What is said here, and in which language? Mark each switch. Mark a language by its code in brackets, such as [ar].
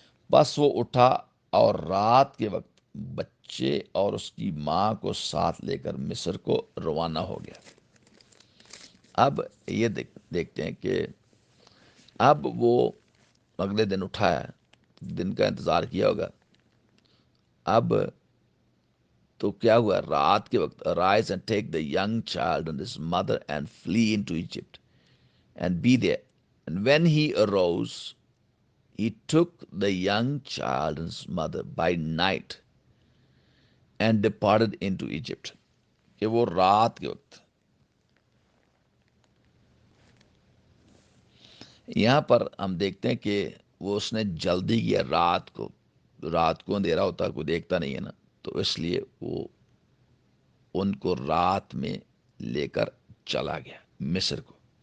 [ur] بس وہ اٹھا اور رات کے وقت بچے اور اس کی ماں کو ساتھ لے کر مصر کو روانہ ہو گیا. اب یہ دیکھتے ہیں کہ اب وہ اگلے دن اٹھا ہے، دن کا انتظار کیا ہوگا. اب تو کیا ہوا؟ رات کے وقت [en] Arise and take the young child and his mother and flee into Egypt and be there. And when he arose, he took the young child and his mother by night and departed into Egypt. [ur] کہ وہ رات کے وقت، یہاں پر ہم دیکھتے ہیں کہ وہ اس نے جلدی کیا. رات کو اندھیرا ہوتا ہے، کوئی دیکھتا نہیں ہے نا، تو اس لیے وہ ان کو رات میں لے کر چلا گیا مصر کو.